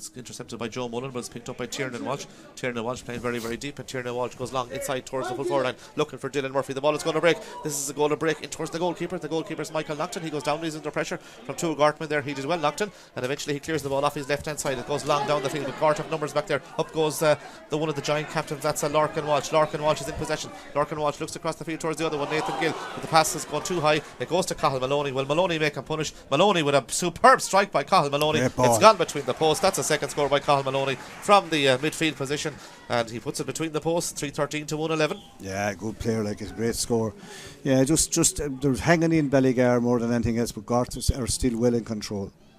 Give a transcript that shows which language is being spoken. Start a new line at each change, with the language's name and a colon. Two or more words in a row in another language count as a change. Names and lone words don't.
English: It's intercepted by Joe Mullen, but it's picked up by Tiernan Walsh. Tiernan Walsh playing very, very deep, and Tiernan Walsh goes long inside towards the full forward line, looking for Dylan Murphy. The ball is going to break. This is a goal to break in towards the goalkeeper. The goalkeeper's Michael Naughton. He goes down. He's under pressure from 2 Gortmen there. He did well, Naughton, and eventually he clears the ball off his left hand side. It goes long down the field, but Gort have numbers back there. Up goes the one of the giant captains. That's Lorcan Walsh. Lorcan Walsh is in possession. Lorcan Walsh looks across the field towards the other one, Nathan Gill, but the pass has gone too high. It goes to Cathal Maloney. Will Maloney make him punish? Maloney with a superb strike by Cathal Maloney. It's gone between the posts. That's a second score by Cathal Maloney from the midfield position, and he puts it between the posts. 3-13 to 1-11. Yeah, good player, like, it's a great score. Yeah, just they're hanging in Ballygar more than anything else, but Gort are still well in control.